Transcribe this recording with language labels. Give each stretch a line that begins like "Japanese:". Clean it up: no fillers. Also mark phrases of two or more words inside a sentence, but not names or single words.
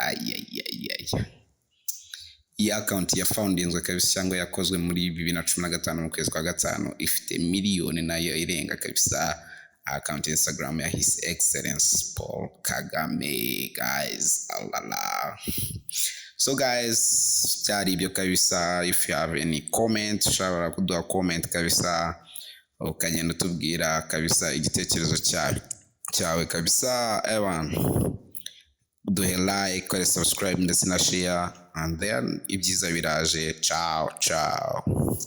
Kinyarwanda: Iyi account ya foundingwe kabisa cyangwa yakozwe muri 2015 mu kwezi kwa gatanu, ifite miliyoni nayo irenga kabisa. Account Instagram ya
English: His Excellence
Kinyarwanda: Paul Kagame guys. Alala.
English: So guys,
Kinyarwanda: cyari ibyo kabisa.
English: If you have any comment,
Kinyarwanda: ushobora kuduha comment kabisa, ukagenda tubwira kabisa igitekerezo cyawe kabisa. Evan, duhe like, kore subscribe ndetse na share,
English: and then
Kinyarwanda: ibyiza biraje. Ciao.